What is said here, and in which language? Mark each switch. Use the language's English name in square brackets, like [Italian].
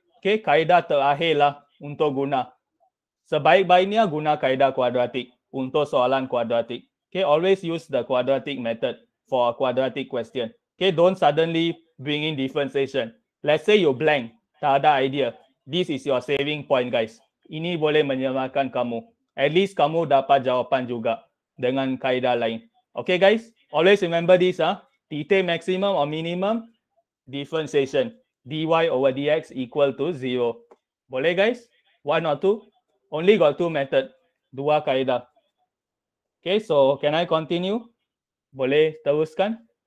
[Malay] Okay, kaedah terakhir lah untuk guna. Sebaik-baiknya guna kaedah kuadratik untuk soalan kuadratik. [English] Okay, always use the quadratic method for a quadratic question. Okay, don't suddenly bring in differentiation. Let's say you blank, [Malay] tak ada idea. [English] This is your saving point, guys. [Malay] Ini boleh menyelamatkan kamu. [English] At least [Malay] kamu dapat jawapan juga dengan kaedah lain. [English] Okay, guys, always remember this. [Malay] Titik maximum or minimum differentiation. [English] dy over dx equal to 0. Boleh, guys? 1 or 2? Only got 2 method. [Malay] Dua kaedah. [English] Okay, so can I continue? [Malay] Boleh teruskan?